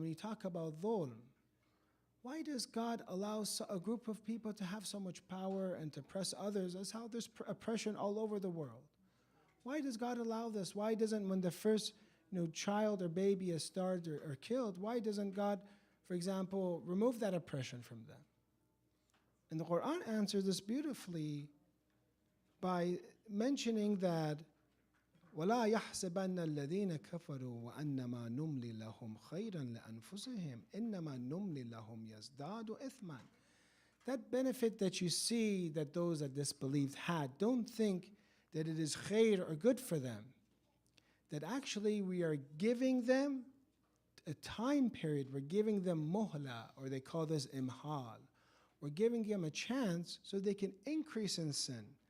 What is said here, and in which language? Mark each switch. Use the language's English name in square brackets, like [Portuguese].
[English] And when you talk about dhulm, why does God allow a group of people to have so much power and to oppress others? That's how there's oppression all over the world. Why does God allow this? Why doesn't, when the first child or baby is starved or killed, why doesn't God, for example, remove that oppression from them? And the Quran answers this beautifully by mentioning that [Arabic] وَلَا يَحْسَبَنَّ الَّذِينَ كَفَرُوا وَأَنَّمَا نُمْلِي لَهُمْ خَيْرًا لِأَنفُسِهِمْ إِنَّمَا نُمْلِي لَهُمْ يَزْدَادُ إِثْمًا. [English] That benefit that you see that those that disbelieved had, don't think that it is khair or good for them. That actually we are giving them a time period, we're giving them muhla, or they call this imhal. We're giving them a chance so they can increase in sin.